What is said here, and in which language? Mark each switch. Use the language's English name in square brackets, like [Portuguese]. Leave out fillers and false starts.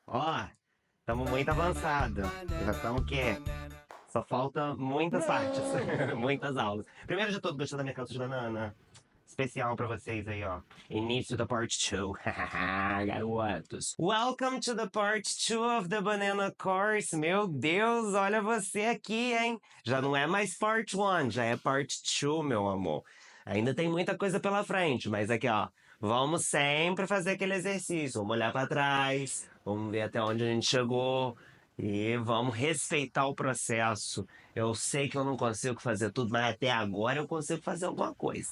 [Portuguese] Ó, estamos muito avançados. Já estamos o quê? Só falta muitas partes, muitas aulas. Primeiro de tudo, gostou da minha calça de banana? Especial pra vocês aí, ó. Início da part 2. Garotos. [English] Welcome to the part 2 of the banana course. [Portuguese] Meu Deus, olha você aqui, hein? Já não é mais part 1, já é part 2, meu amor. Ainda tem muita coisa pela frente, mas aqui, ó. Vamos sempre fazer aquele exercício. Vamos olhar pra trás, vamos ver até onde a gente chegou. E vamos respeitar o processo. Eu sei que eu não consigo fazer tudo, mas até agora eu consigo fazer alguma coisa.